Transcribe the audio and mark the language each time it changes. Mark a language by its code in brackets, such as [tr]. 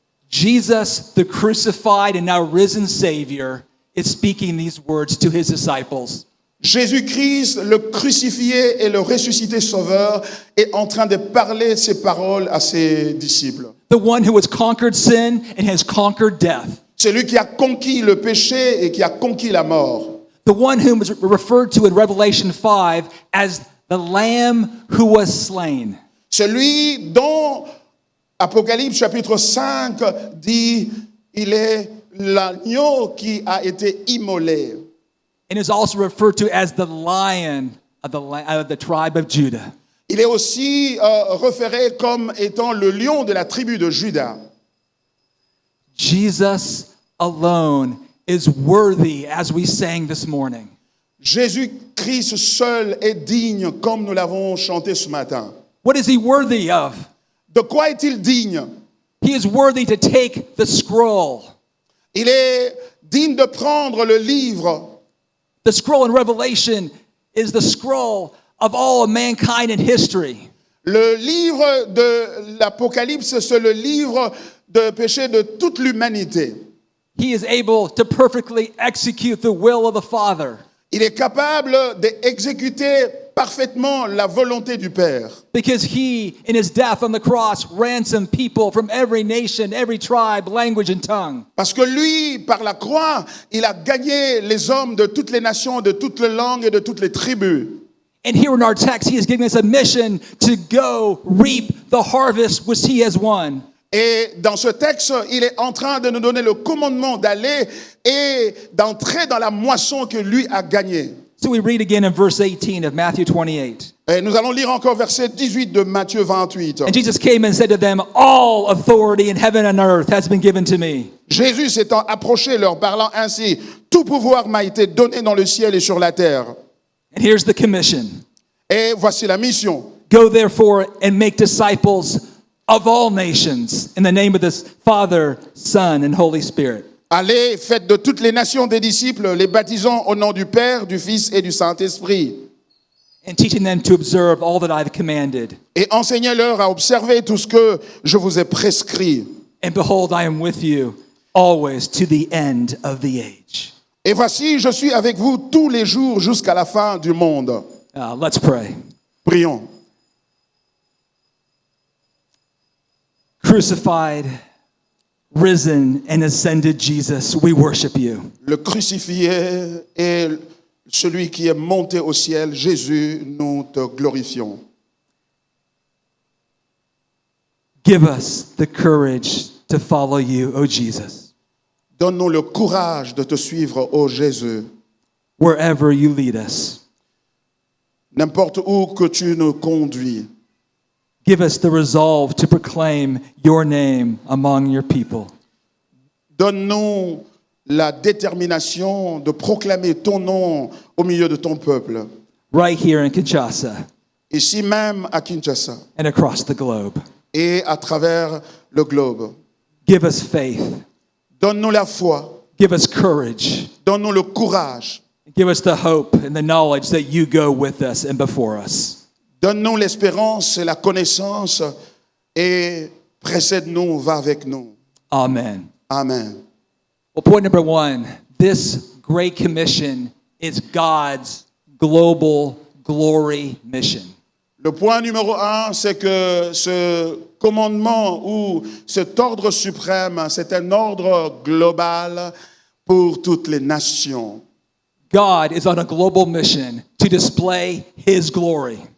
[en] Jesus, the crucified and now risen Savior, is speaking these words to his disciples. [fr] Jésus-Christ, le crucifié et le ressuscité sauveur, est en train de parler ces paroles à ses disciples. [en] The one who has conquered sin and has conquered death. [fr] Celui qui a conquis le péché et qui a conquis la mort. [en] The one whom is referred to in Revelation 5 as the Lamb who was slain. [fr] Celui dont Apocalypse chapitre 5 dit, il est l'agneau qui a été immolé. [en] And is also referred to as the Lion of the tribe of Judah. [fr] Il est aussi référé comme étant le lion de la tribu de Juda. [en] Jesus alone is worthy, as we sang this morning. [fr] Jésus-Christ seul est digne, comme nous l'avons chanté ce matin. [en] What is he worthy of? [fr] De quoi est-il digne? [en] He is worthy to take the scroll. [fr] Il est digne de prendre le livre. [en] The scroll in Revelation is the scroll of all of mankind in history. [fr] Le livre de l'Apocalypse, c'est le livre de péché de toute l'humanité. [en] He is able to perfectly execute the will of the Father. [fr] Il est capable d'exécuter parfaitement la volonté du Père. [en] Because he, in his death on the cross, ransomed people from every nation, every tribe, language, and tongue. [fr] Parce que lui, par la croix, il a gagné les hommes de toutes les nations, de toutes les langues et de toutes les tribus. [en] And here in our text, he is giving us a mission to go reap the harvest which he has won. [fr] Et dans ce texte, il est en train de nous donner le commandement d'aller et d'entrer dans la moisson que lui a gagnée. [en] So we read again in verse 18 of Matthew 28. [fr] Et nous allons lire encore verset 18 de Matthieu 28. [en] And Jesus came and said to them, all authority in heaven and earth has been given to me. [fr] Jésus s'étant approché, leur parlant ainsi, tout pouvoir m'a été donné dans le ciel et sur la terre. [en] And here's the commission. [fr] Et voici la mission. [en] Go therefore and make disciples of all nations in the name of the Father, Son, and Holy Spirit. [fr] Allez, faites de toutes les nations des disciples, les baptisant au nom du Père, du Fils et du Saint-Esprit. [en] And teaching them to observe all that I have commanded. [fr] Et enseignez-leur à observer tout ce que je vous ai prescrit. [en] And behold, I am with you always to the end of the age. [fr] Et voici, je suis avec vous tous les jours jusqu'à la fin du monde. [en] Let's pray. [fr] Prions. [en] Crucified, risen, and ascended Jesus, we worship you. [fr] Le crucifié et celui qui est monté au ciel, Jésus, nous te glorifions. [en] Give us the courage to follow you, O Jesus, [fr] Donne-nous le courage de te suivre, ô Jésus, [en] wherever you lead us. [fr] n'importe où que tu nous conduis. [en] Give us the resolve to proclaim your name among your people. [fr] Donne-nous la détermination de proclamer ton nom au milieu de ton peuple, [en] Right here in Kinshasa [fr] ici même à Kinshasa [en] and across the globe. [fr] et à travers le globe. [en] Give us faith. [fr] Donne-nous la foi, [en] Give us courage. [fr] donne-nous le courage, [en] Give us the hope and the knowledge that you go with us and before us. [fr] donne-nous l'espérance et la connaissance et précède-nous, va avec nous. [en] Amen. [fr] Amen. [en] Well, point number one, this Great Commission is God's global glory mission. [fr] Le point numéro 1, c'est que ce commandement ou cet ordre suprême, c'est un ordre global pour toutes les nations. [en] God is on a global mission to display his glory.